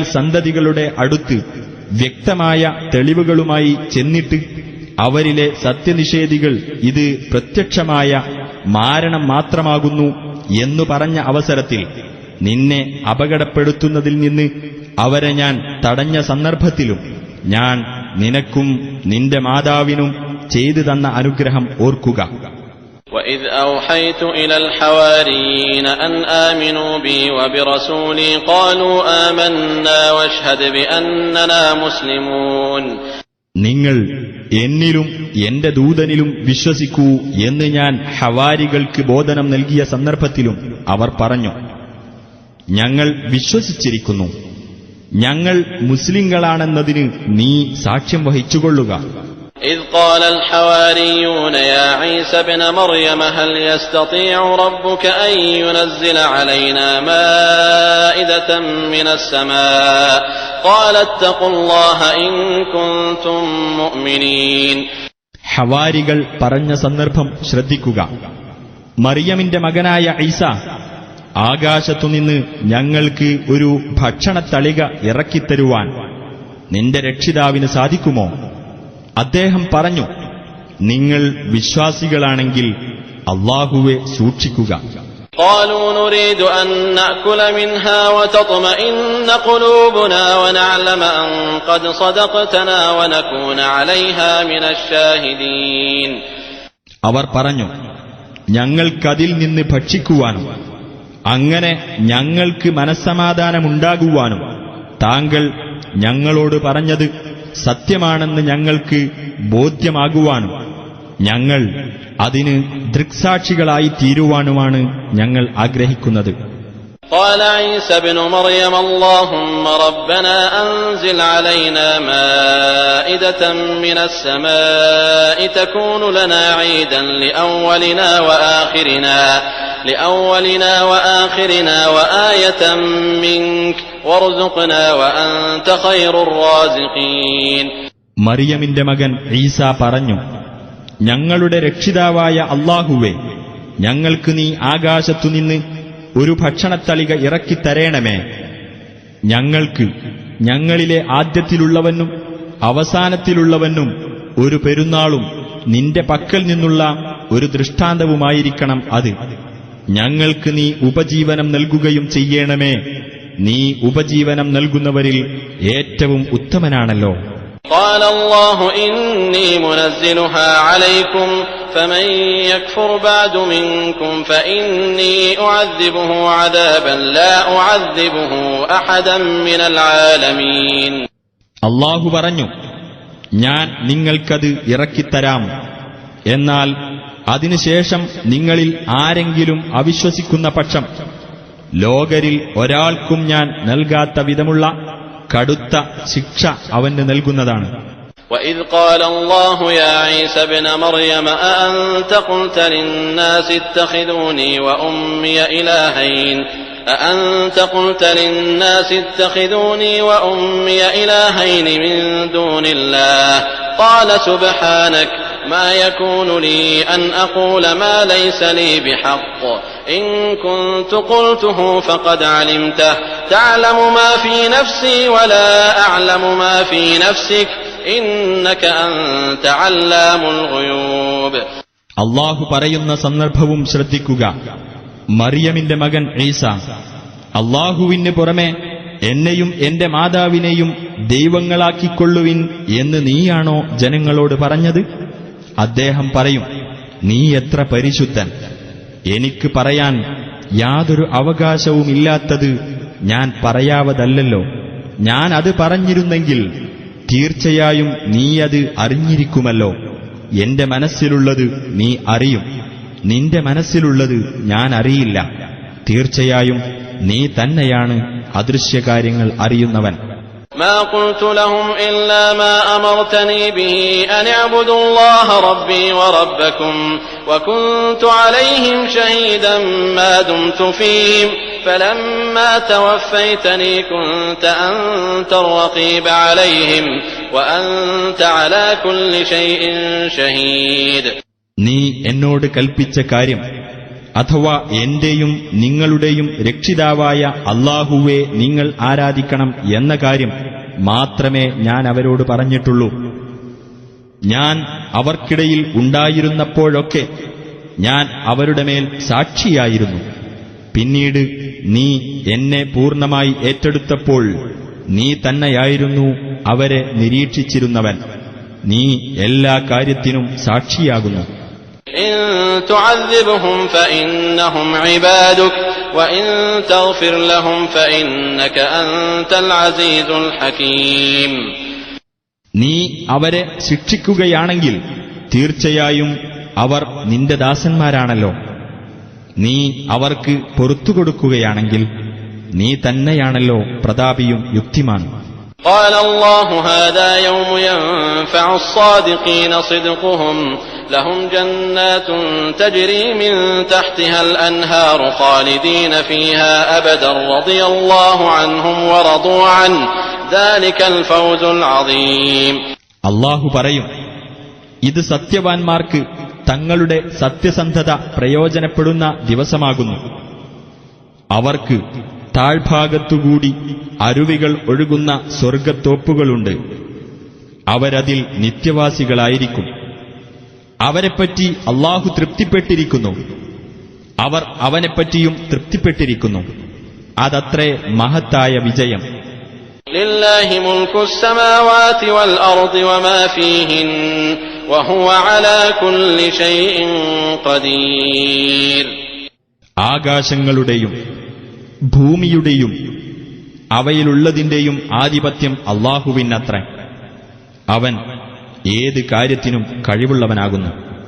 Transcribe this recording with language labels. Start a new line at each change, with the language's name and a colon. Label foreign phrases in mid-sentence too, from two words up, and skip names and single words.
Malayalam: സന്തതികളുടെ അടുത്ത് വ്യക്തമായ തെളിവുകളുമായി ചെന്നിട്ട് അവരിലെ സത്യനിഷേധികൾ ഇത് പ്രത്യക്ഷമായ മാരണം മാത്രമാകുന്നു എന്നു പറഞ്ഞ അവസരത്തിൽ നിന്നെ അപകടപ്പെടുത്തുന്നതിൽ നിന്ന് അവരെ ഞാൻ തടഞ്ഞ സന്ദർഭത്തിലും ഞാൻ നിനക്കും നിന്റെ മാതാവിനും ചെയ്തു തന്ന അനുഗ്രഹം ഓർക്കുക.
Arabic: وَإِذْ أَوْحَيْتُ إِلَى الْحَوَارِيِّينَ أَنْ آمِنُوا بِي وَبِرَسُولِي قَالُوا آمَنَّا وَاشْهَدْ بِأَنَّنَا مُسْلِمُونَ.
Malayalam: നിങ്ങൾ എന്നിലും എന്റെ ദൂതനിലും വിശ്വസിക്കൂ എന്ന് ഞാൻ ഹവാരികൾക്ക് ബോധനം നൽകിയ സന്ദർഭത്തിലും അവർ പറഞ്ഞു, ഞങ്ങൾ വിശ്വസിച്ചിരിക്കുന്നു, ഞങ്ങൾ മുസ്ലിങ്ങളാണെന്നതിന് നീ സാക്ഷ്യം വഹിച്ചുകൊള്ളുക.
Arabic: إذ قال الحواريون يا عيسى ابن مريم هل يستطيع ربك أن ينزل علينا مائدة من السماء قال اتقوا الله إن كنتم مؤمنين.
Malayalam: ഹവാരികൾ പറഞ്ഞ സന്ദർഭം ശ്രദ്ധിക്കുക. മറിയമിന്റെ മകനായ ഈസ, ആകാശത്തുനിന്ന് ഞങ്ങൾക്ക് ഒരു ഭക്ഷണത്തളിക ഇറക്കിത്തരുവാൻ നിന്റെ രക്ഷിതാവിന് സാധിക്കുമോ? അദ്ദേഹം പറഞ്ഞു, നിങ്ങൾ വിശ്വാസികളാണെങ്കിൽ അല്ലാഹുവെ സൂക്ഷിക്കുക.
Arabic: قالوا نريد أن نأكل منها وتطمئن قلوبنا ونعلم أن قد صدقتنا ونكون عليها من الشاهدين.
Malayalam: അവർ പറഞ്ഞു, ഞങ്ങൾക്കതിൽ നിന്ന് ഭക്ഷിക്കുവാനും അങ്ങനെ ഞങ്ങൾക്ക് മനസ്സമാധാനമുണ്ടാകുവാനും താങ്കൾ ഞങ്ങളോട് പറഞ്ഞത് സത്യമാണെന്ന് ഞങ്ങൾക്ക് ബോധ്യമാകുവാനും ഞങ്ങൾ അതിന് ദൃക്സാക്ഷികളായി തീരുവാനുമാണ് ഞങ്ങൾ ആഗ്രഹിക്കുന്നത്.
Arabic: قال عيسى ابن مريم اللهم ربنا أنزل علينا مائدة من السماء تكون لنا عيدا لأولنا وآخرنا وآية منك وارزقنا وأنت خير الرازقين.
Malayalam: മറിയമിന്റെ മകൻ ഈസ പറഞ്ഞു, ഞങ്ങളുടെ രക്ഷിതാവായ അല്ലാഹുവേ, ഞങ്ങൾക്ക് നീ ആകാശത്തുനിന്ന് ഒരു ഭക്ഷണത്തളിക ഇറക്കിത്തരേണമേ. ഞങ്ങൾക്ക് ഞങ്ങളിലെ ആദ്യത്തിലുള്ളവനും അവസാനത്തിലുള്ളവനും ഒരു പെരുന്നാളും നിന്റെ പക്കൽ നിന്നുള്ള ഒരു ദൃഷ്ടാന്തവുമായിരിക്കണം അത്. ഞങ്ങൾക്ക് നീ ഉപജീവനം നൽകുകയും ചെയ്യണമേ. നീ ഉപജീവനം നൽകുന്നവരിൽ ഏറ്റവും ഉത്തമനാണല്ലോ.
Arabic: قال الله إني منزلها عليكم فمن يكفر بعد منكم فإني أعذبه عذابا لا أعذبه أحدا من العالمين.
Malayalam: അല്ലാഹു പറഞ്ഞു, ഞാൻ നിങ്ങൾക്കത് ഇറക്കിത്തരാം. എന്നാൽ അതിനുശേഷം നിങ്ങളിൽ ആരെങ്കിലും അവിശ്വസിക്കുന്ന പക്ഷം ലോകരിൽ ഒരാൾക്കും ഞാൻ നൽകാത്ത വിധമുള്ള കടുത്ത ശിക്ഷ അവന് നൽകുന്നതാണ്.
Arabic: وَإِذْ قَالَ اللَّهُ يَا عِيسَى ابْنَ مَرْيَمَ أَأَنْتَ قُلْتَ لِلنَّاسِ اتَّخِذُونِي وَأُمِّيَ إِلَٰهَيْنِ مِن دُونِ اللَّهِ قَالَ سُبْحَانَكَ مَا يَكُونُ لِي أَنْ أَقُولَ مَا لَيْسَ لِي بِحَقٍّ إِن كُنتُ قُلْتُهُ فَقَدْ عَلِمْتَهُ تَعْلَمُ مَا فِي نَفْسِي وَلَا أَعْلَمُ مَا فِي نَفْسِكَ إِنَّكَ أَنْتَ عَلَّامُ الْغُيُوبِ.
Malayalam: അല്ലാഹു പറയുന്ന സന്ദർഭവും ശ്രദ്ധിക്കുക. മറിയമിന്റെ മകൻ ഈസ, അല്ലാഹുവിന് പുറമെ എന്നെയും എന്റെ മാതാവിനെയും ദൈവങ്ങളാക്കിക്കൊള്ളുവിൻ എന്ന് നീയാണോ ജനങ്ങളോട് പറഞ്ഞത്? അദ്ദേഹം പറയും, നീ എത്ര പരിശുദ്ധൻ! എനിക്ക് പറയാൻ യാതൊരു അവകാശവുമില്ലാത്തത് ഞാൻ പറയാവതല്ലോ. ഞാൻ അത് പറഞ്ഞിരുന്നെങ്കിൽ തീർച്ചയായും നീയത് അറിഞ്ഞിരിക്കുമല്ലോ. എന്റെ മനസ്സിലുള്ളത് നീ അറിയും, നിന്റെ മനസ്സിലുള്ളത് ഞാൻ അറിയില്ല. തീർച്ചയായും നീ തന്നെയാണ് അദൃശ്യകാര്യങ്ങൾ അറിയുന്നവൻ.
Arabic: ما قلت لهم إلا ما أمرتني به أن اعبدوا الله ربي وربكم وكنت عليهم شهيدا ما دمت فيهم فلما توفيتني كنت أنت الرقيب عليهم وأنت على كل شيء شهيد.
Malayalam: നീ എന്നോട് കൽപ്പിച്ച കാര്യം, അഥവാ എന്റെയും നിങ്ങളുടെയും രക്ഷിതാവായ അല്ലാഹുവെ നിങ്ങൾ ആരാധിക്കണം എന്ന കാര്യം മാത്രമേ ഞാൻ അവരോട് പറഞ്ഞിട്ടുള്ളൂ. ഞാൻ അവർക്കിടയിൽ ഉണ്ടായിരുന്നപ്പോഴൊക്കെ ഞാൻ അവരുടെ മേൽ സാക്ഷിയായിരുന്നു. പിന്നീട് നീ എന്നെ പൂർണ്ണമായി ഏറ്റെടുത്തപ്പോൾ നീ തന്നെയായിരുന്നു അവരെ നിരീക്ഷിച്ചിരുന്നവൻ. നീ എല്ലാ കാര്യത്തിനും സാക്ഷിയാകുന്നു.
Arabic: إن تعذبهم فإنهم عبادك وإن تغفر لهم فإنك أنت العزيز الحكيم.
Malayalam: നീ അവരെ ശിക്ഷിക്കുകയാണെങ്കിൽ തീർച്ചയായും അവർ നിന്റെ ദാസന്മാരാണല്ലോ. നീ അവർക്ക് പൊറുത്തുകൊടുക്കുകയാണെങ്കിൽ നീ തന്നെയാണല്ലോ പ്രതാപിയും യുക്തിമാനും.
Arabic: قال الله هذا يوم ينفع الصادقين صدقهم لهم جنات تجري من تحتها الأنهار خالدين فيها أبدا رضي الله عنهم ورضوا عنه ذلك الفوز العظيم.
Malayalam: അല്ലാഹു പറയും, ഇത് സത്യവാൻമാർക്ക് തങ്ങളുടെ സത്യസന്ധത പ്രയോജനപ്പെടുന്ന ദിവസമാകുന്നു. അവർക്ക് താഴ്ഭാഗത്തുകൂടി അരുവികൾ ഒഴുകുന്ന സ്വർഗത്തോപ്പുകളുണ്ട്. അവരതിൽ നിത്യവാസികളായിരിക്കും. അവരെപ്പറ്റി അല്ലാഹു തൃപ്തിപ്പെട്ടിരിക്കുന്നു, അവർ അവനെപ്പറ്റിയും തൃപ്തിപ്പെട്ടിരിക്കുന്നു. അതത്രേ മഹത്തായ വിജയം.
Arabic: لله ملك السماوات والأرض وما فيهن وهو على كل شيء قدير.
Malayalam: ആകാശങ്ങളുടെയും ഭൂമിയുടെയും അവയിലുള്ളതിന്റെയും ആധിപത്യം അല്ലാഹുവിനത്രേ. അവൻ ഏത് കാര്യത്തിനും കഴിവുള്ളവനാകുന്നു.